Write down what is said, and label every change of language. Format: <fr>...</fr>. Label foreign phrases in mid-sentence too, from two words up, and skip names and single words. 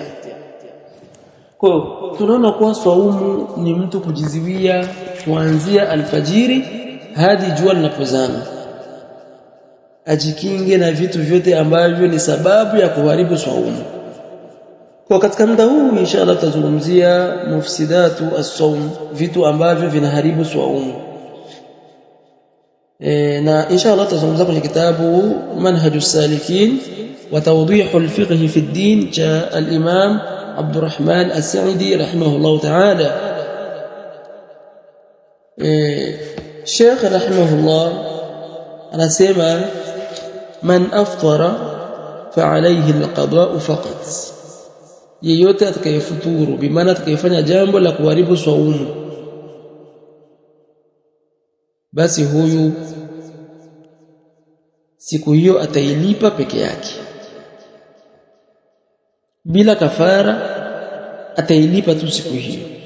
<sw>Kwa tunaona kuwa swaumu ni mtu kujiziwia kuanzia alfajiri hadi jua linapozama, ajikinge na vitu vyote ambavyo ni sababu ya kuharibu swaumu. Kwa katika muda huu inshallah tutazungumzia</sw> <ar>مفسدات الصوم,</ar> <sw>vitu ambavyo vinaharibu swaumu. Na inshallah tutazungumza kwenye kitabu Manhajus Salikin wa Tawdihul Fiqh fi ad-Din cha al-Imam Abdurrahman as-Sa'idi rahimahullah ta'ala. Sheikh rahimahullah anasema</sw> <ar>من أفطر فعليه القضاء فقط,</ar> <sw>yeyote atakayefuturu, bimaana atakayefanya jambo la kuharibu swaumu, basi huyu siku hiyo atailipa peke yake bila kafara, atailipa tu siku hiyo.</sw>